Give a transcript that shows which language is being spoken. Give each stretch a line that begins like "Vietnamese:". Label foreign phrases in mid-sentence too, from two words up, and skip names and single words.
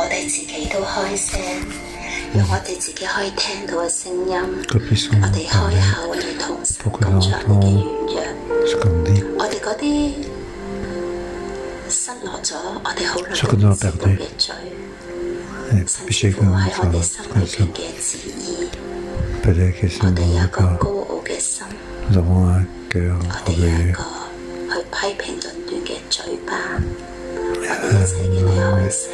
Cantonese: 自己都開聲，讓我哋自己可以聽到嘅聲音。
French: Que puissent
Cantonese: 我哋開口，我哋同神講出我哋嘅軟弱，
French: ce qu'on dit,
Cantonese: 我哋嗰啲失落咗，我哋好耐
French: Ce
Cantonese: 都
French: que
Cantonese: 唔
French: nous
Cantonese: 知
French: avons
Cantonese: 道
French: perdu.
Cantonese: 嘅罪，
French: les
Cantonese: 甚
French: péchés
Cantonese: 至
French: que
Cantonese: 乎
French: nous
Cantonese: 喺我哋
French: avons
Cantonese: 心裏邊
French: commis.
Cantonese: 嘅旨意，
French: Peut-être que
Cantonese: 我
French: c'est
Cantonese: 哋有
French: dans
Cantonese: 一
French: le
Cantonese: 個
French: corps.
Cantonese: 高傲嘅心，
French: Nous avons un cœur
Cantonese: 我哋有一
French: orgueilleux.
Cantonese: 個去批評論斷嘅嘴巴，我哋一齊嘅嚟開聲。